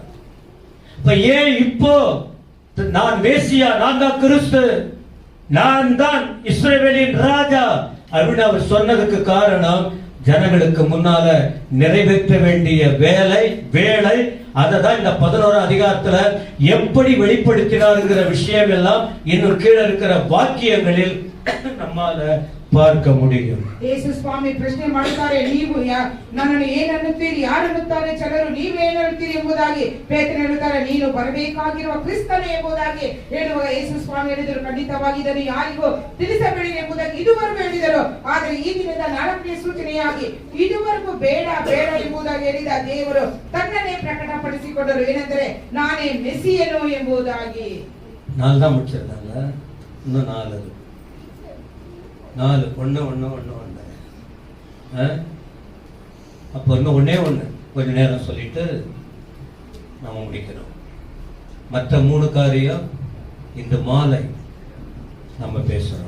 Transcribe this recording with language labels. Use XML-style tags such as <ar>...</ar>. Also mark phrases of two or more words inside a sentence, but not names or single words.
<ta>இப்ப ஏன் இப்போ நான் மேசியா, நான் தான் கிறிஸ்து, நான் தான் இஸ்ரவேலின் ராஜா அப்படின்னு அவர் சொன்னதுக்கு காரணம், ஜனங்களுக்கு முன்னால நிறைவேற்ற வேண்டிய வேலை அதை தான் இந்த 11 அதிகாரத்துல எப்படி வெளிப்படுத்தினாருங்கிற விஷயம் எல்லாம் இன்னும் கீழே இருக்கிற வாக்கியங்களில் நம்மால பார்க்க முடியும்.</ta> <kn>ಯೇಸು ಸ್ವಾಮಿ ಪ್ರಶ್ನೆ ಮಾಡುತ್ತಾರೆ, ನೀವು ನನ್ನನ್ನು ಏನನ್ನುತ್ತೀರಿ, ಯಾರನ್ನುತ್ತಾರೆ ಜನರು, ನೀವು ಏನನ್ನುತ್ತೀರಿ ಎಂಬುದಾಗಿ. ಪೇತ್ರನು ಹೇಳುತ್ತಾರೆ, ನೀನು ಬರಬೇಕಾಗಿರುವ ಕ್ರಿಸ್ತನೇ ಎಂಬುದಾಗಿ ಹೇಳುವಾಗ ಯೇಸು ಸ್ವಾಮಿ ಹೇಳಿದರು, ಖಂಡಿತವಾಗಿ ಇದನ್ನು ಯಾರಿಗೂ ತಿಳಿಸಬೇಡಿ ಎಂಬುದಾಗಿ ಇದುವರೆಗೂ ಹೇಳಿದರು. ಆದರೆ ಈ ದಿನದ 4ನೇ ಸೂಚನೆಯಾಗಿ ಇದುವರೆಗೂ ಬೇಡ ಬೇಡ ಎಂಬುದಾಗಿ ಹೇಳಿದ ದೇವರು ತನ್ನನ್ನೇ ಪ್ರಕಟಪಡಿಸಿಕೊಂಡರು. ಏನೆಂದರೆ ನಾನೇ ಮೆಸ್ಸಿಯನು ಎಂಬುದಾಗಿ.</kn> <ta>4 தான் முடிச்சிருந்தாங்க, இன்னும் 4 ஒண்ணு அப்போ இன்னும் ஒண்ணே கொஞ்ச நேரம் சொல்லிட்டு நாம முடிக்கிறோம். மற்ற 3 காரியம் இந்த மாலை நம்ம பேசுறோம்.</ta>